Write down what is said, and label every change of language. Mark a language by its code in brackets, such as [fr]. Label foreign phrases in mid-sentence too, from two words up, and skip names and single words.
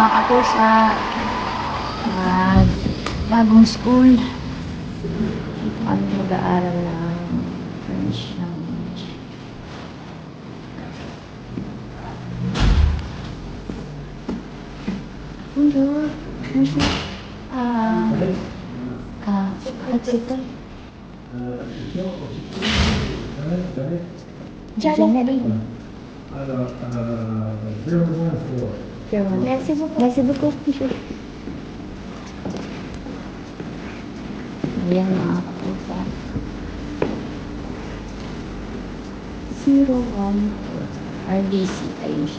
[tl] sa bagong school. Dito kami mag-aaral ng [en] French language. [fr] Bonjour. Bonjour. Accepte. Janet. Merci beaucoup. Merci beaucoup. [tl] Ayan mga kapusa. 014. RDC. Ayun siya.